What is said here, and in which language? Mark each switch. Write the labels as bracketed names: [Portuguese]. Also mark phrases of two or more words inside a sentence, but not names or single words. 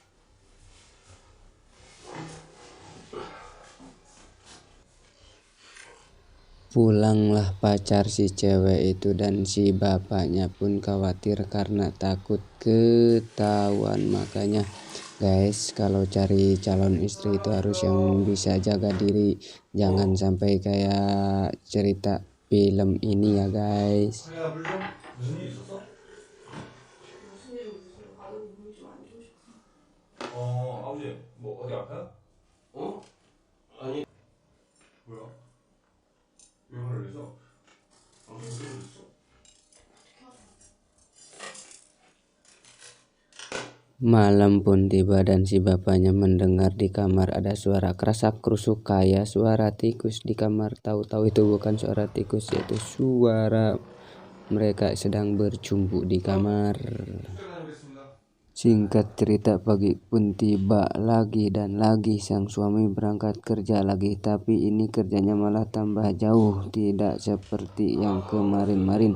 [Indonesian] Pulanglah pacar si cewek itu dan si bapaknya pun khawatir karena takut ketahuan. Makanya guys, kalau cari calon istri itu harus yang bisa jaga diri, jangan sampai kayak cerita film ini ya guys. [Korean] 무슨 일 있었어? 무슨 일은 무슨 아버님 몸이 좀 안 좋으셔서. 아버지 뭐 어디 아파요? 아니. 뭐야? 왜 화를 내서? 무슨 일 있어? [Indonesian] Malam pun tiba dan si bapaknya mendengar di kamar ada suara kerasak kerusuk kayak suara tikus di kamar. Tahu-tahu itu bukan suara tikus, yaitu suara mereka sedang bercumbu di kamar. Singkat cerita, pagi pun tiba lagi dan lagi sang suami berangkat kerja lagi, tapi ini kerjanya malah tambah jauh, tidak seperti yang kemarin-marin.